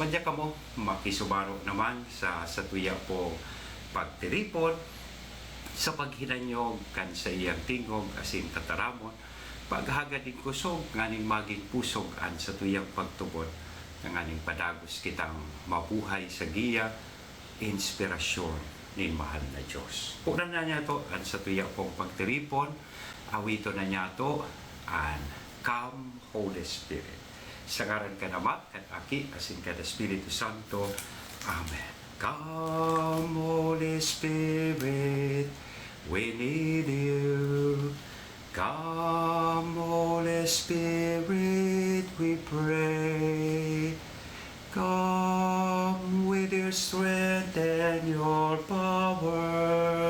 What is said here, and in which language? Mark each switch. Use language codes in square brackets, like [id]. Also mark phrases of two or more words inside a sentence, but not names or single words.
[bik] Madya ka mo, makisumaro naman sa tuya po pagtiripon, sa paghinanyog kan sa iyang tingog, asin tataramon, paghagad din kusog, nganing maging pusog an sa tuyang pagtubod, ng nganing padagos kitang mabuhay sa giya, inspirasyon nin mahal na Diyos. Punan na niya to, an sa tuya pong pagtiripon, awito na niya to, and Come Holy Spirit. Sa ngaran ka na Ama, kat Aki, asin ka na Espiritu Santo. Amen. [en] Come Holy Spirit, we need you. Come Holy Spirit, we pray. Come with your strength and your power.